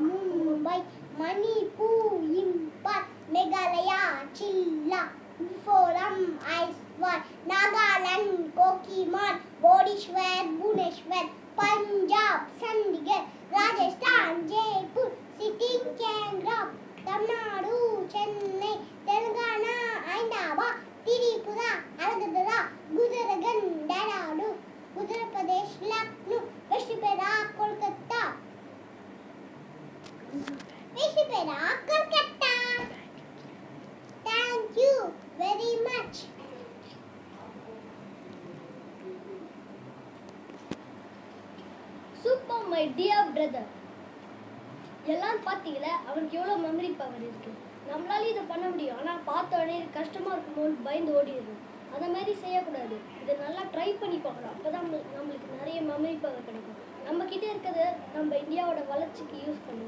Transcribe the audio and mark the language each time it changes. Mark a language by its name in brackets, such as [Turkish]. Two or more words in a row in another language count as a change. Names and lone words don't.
[English] Mumbai, Manipur, Impal, Meghalaya, Chilla, Mizoram, Aizawl, Nagaland, Kohima, Bodhishwar, Bhubaneswar, Punjab, Chandigarh, Rajasthan, Jaipur, Sitting Kangra, Tamil Nadu, Chennai, Telangana, Ahmedabad, Tripura, Alagadara, Gujarat, Dehradun, Uttar Pradesh, Lucknow, West Bengal, Kolkata. Thank you very much. Super, my dear brother. [Tamil] எல்லாம் பார்த்தீங்களா அவனுக்கு எவ்வளோ [English] memory power [Tamil] இருக்கு. நம்மளால இதை பண்ண முடியும், ஆனால் பார்த்த உடனே கஷ்டமாக இருக்குமோன்னு பயந்து ஓடிடுறோம். அந்த மாதிரி செய்யக்கூடாது. இதை நல்லா ட்ரை பண்ணி பார்க்கலாம். அப்போ தான் நம்மளுக்கு நிறைய [English] memory power [Tamil] கிடைக்கும். நம்மக்கிட்ட இருக்கிறத நம்ம இந்தியாவோட வளர்ச்சிக்கு யூஸ் பண்ணுவோம்.